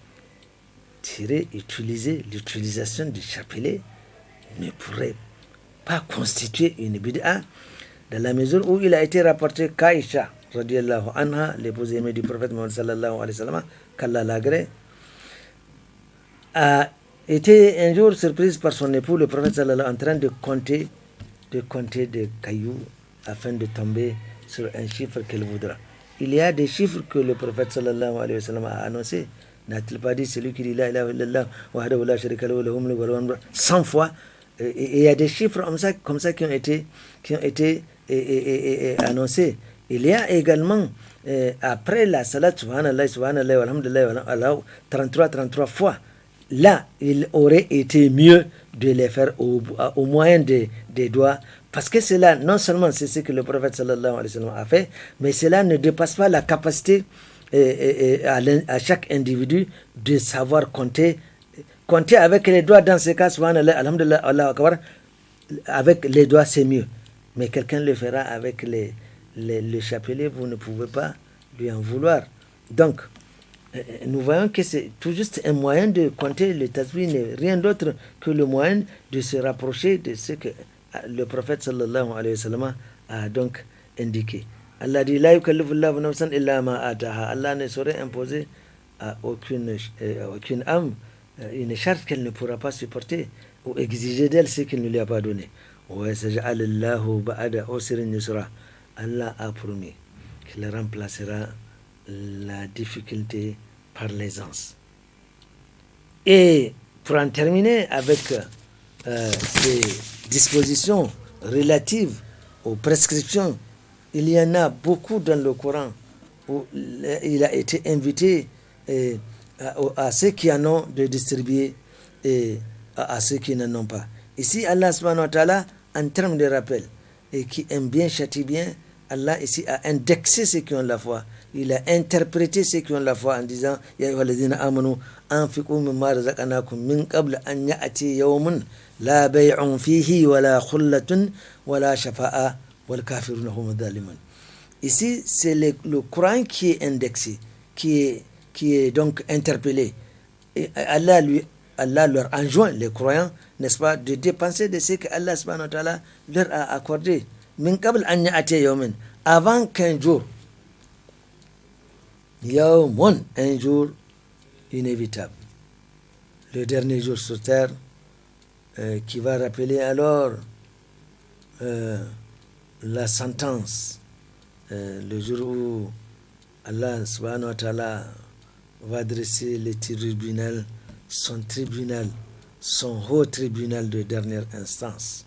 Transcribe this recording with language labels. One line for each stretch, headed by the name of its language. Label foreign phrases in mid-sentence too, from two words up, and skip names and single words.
French: l'utilisation du chapelet ne pourrait pas constituer une bid'a, dans la mesure où il a été rapporté qu'Aïcha,
Arabic: رضي الله عنها,
French: l'épouse aimée du prophète Mohammed
Arabic: صلى الله عليه وسلم,
French: qu'Allah l'agrée, a été un jour surprise par son époux, le prophète sallallahu en train de compter des cailloux afin de tomber sur un chiffre qu'elle voudra. Il y a des chiffres que le prophète
Arabic: صلى الله عليه وسلم
French: a annoncé. N'a-t-il pas dit celui qui dit
Arabic: لا إله إلا الله وحده لا شريك له له الملك وله الحمد
French: 100 fois? Et il y a des chiffres comme ça qui ont été annoncés. Il y a également après la salat
Arabic: سبحان الله سبحان الله والحمد لله
French: 33 fois. Là, il aurait été mieux de les faire au moyen des doigts, parce que cela, non seulement c'est ce que le prophète
Arabic: صلى الله عليه وسلم
French: a fait, mais cela ne dépasse pas la capacité à chaque individu de savoir compter avec les doigts. Dans ce cas,
Arabic: سبحان الله، الحمد لله، الله أكبر,
French: avec les doigts c'est mieux. Mais quelqu'un le fera avec le chapelet, vous ne pouvez pas lui en vouloir. Donc, nous voyons que c'est tout juste un moyen de compter. Le tasbih n'est rien d'autre que le moyen de se rapprocher de ce que le prophète
Arabic: صلى الله عليه وسلم
French: a donc indiqué.
Arabic: Allah dit لا يكلف الله نفسا إلا ما آتاها.
French: Allah ne saurait imposer à aucune âme une charte qu'elle ne pourra pas supporter ou exiger d'elle ce qu'il ne lui a pas donné.
Arabic: وسيجعل الله بعد عسر يسرا.
French: Allah a promis qu'il remplacera la difficulté par l'aisance. Et pour en terminer avec ces dispositions relatives aux prescriptions, il y en a beaucoup dans le Coran où il a été invité à ceux qui en ont de distribuer et à ceux qui n'en ont pas. Ici, Allah
Arabic: سبحانه وتعالى,
French: en termes de rappel, et qui aime bien, châtie bien, Allah ici a indexé ceux qui ont la foi. Il a interprété ceux qui ont la foi en disant
Arabic: يا أيها الذين آمنوا أنفقوا مما رزقناكم من قبل أن يأتي يوم لا بيع فيه ولا خلة ولا شفاعة والكافرون هم الظالمون.
French: Ici, c'est le Coran qui est indexé, qui est donc interpellé. Et Allah leur enjoint, les croyants, n'est-ce pas, de dépenser de ce que Allah
Arabic: سبحانه وتعالى
French: leur a accordé.
Arabic: من قبل أن يأتي يوم,
French: avant qu'un jour, yawmun, un jour inévitable, le dernier jour sur terre, qui va rappeler alors la sentence, le jour où Allah
Arabic: سبحانه وتعالى
French: va dresser le tribunal, son haut tribunal de dernière instance.